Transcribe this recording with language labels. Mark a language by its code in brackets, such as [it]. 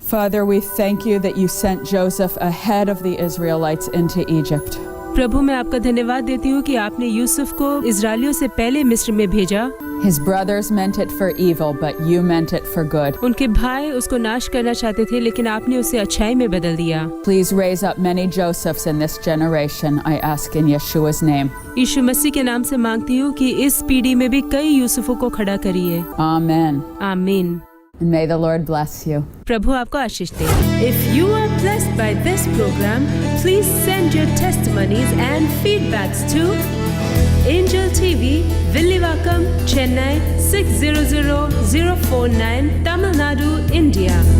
[en] Father, we thank you that you sent Joseph ahead of the Israelites into Egypt. [hi] प्रभु मैं आपका धन्यवाद देती हूँ कि आपने यूसुफ को इजरायलियों से पहले मिस्र में भेजा। [en] His brothers meant it for evil, but you meant it for good. [hi] उनके भाई उसको नाश करना चाहते थे, लेकिन आपने उसे अच्छाई में बदल दिया। [en] Please raise up many Josephs in this generation, I ask in Yeshua's name. [hi] यीशु मसीह के नाम से मांगती हूँ कि इस पीढ़ी में भी कई यूसुफों को खड़ा करिए। [en] Amen. [hi] आमीन। [en] And may the Lord bless you. [hi] प्रभु आपको आशीष दे। [en] If you are blessed by this program, please send your testimonies and feedbacks to Angel TV, Villivakkam, Chennai 600049, Tamil Nadu, India.